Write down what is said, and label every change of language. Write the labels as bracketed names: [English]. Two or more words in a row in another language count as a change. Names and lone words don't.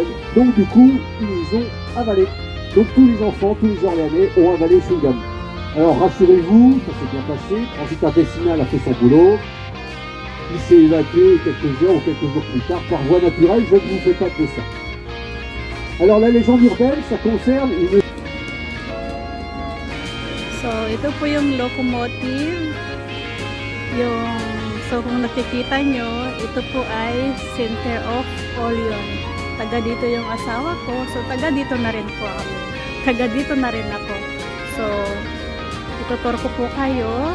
[French] Donc, du coup, ils les ont avalés. Donc tous les enfants, tous les Orléanais ont avalé le chewing-gum. Alors rassurez-vous, ça s'est bien passé. Ensuite, intestinal a fait son boulot. Il s'est évacué quelques heures ou quelques jours plus tard par voie naturelle. Je ne vous fais pas de dessin. Alors la légende urbaine, ça concerne une... [Filipino] So, ito po yung locomotive. So, kung nakikita nyo, ito po ay Center of Orleans. Taga dito yung asawa ko. So, taga dito na rin po ako. Taga dito na rin ako. So, itutur ko po kayo.